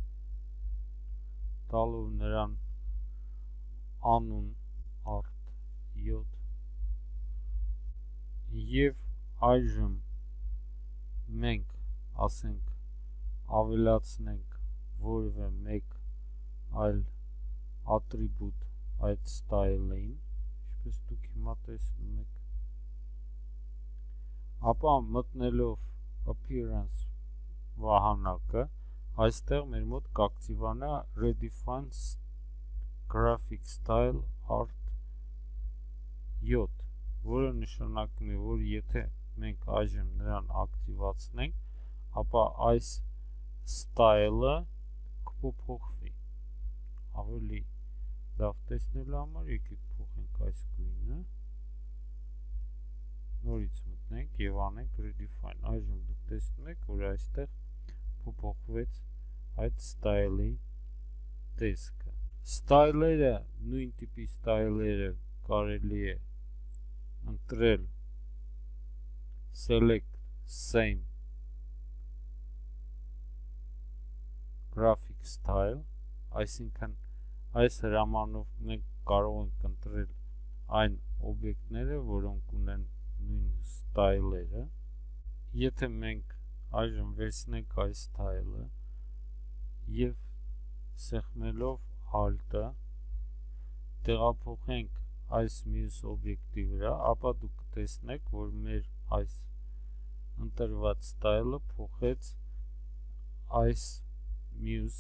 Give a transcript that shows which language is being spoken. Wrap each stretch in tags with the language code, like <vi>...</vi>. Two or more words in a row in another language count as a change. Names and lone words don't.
<hy>տալով նրան անուն art 7, եւ այժմ մենք ասենք ավելացնենք որևէ մեկ այլ ատրիբուտ այդ style-ին, ինչպես դուք հիմա տեսնում եք, ապա մտնելով appearance վահանակը, այստեղ մեր մոտ կակտիվանա</hy> <en>redefine graphic style art 7,</en> <hy>որը նշանակում է, որ եթե մենք այժմ նրան ակտիվացնենք, ապա այս style-ը կփոփոխվի։ Ավելի լավ տեսնելու համար եկեք փոխենք այս գույնը, նորից մտնենք վերցնենք եւ անենք redefine։ Այժմ դուք տեսնում եք, որ այստեղ փոփոխվեց այդ style-ի տեսքը։ Style-երը, նույն տիպի style-երը կարելի է ընտրել</hy> <en>select same graphic style,</en> <hy>այսինքն այս հրամանով մենք կարող ենք ընտրել այն օբյեկտները, որոնք ունեն նույն style-երը։ Եթե մենք այժմ վերցնենք այս style-ը եւ սեղմելով alt-ը տեղափոխենք այս մյուս օբյեկտի վրա, ապա դուք կտեսնեք, որ մեր այս ընտրված style-ը փոխեց այս մյուս</hy>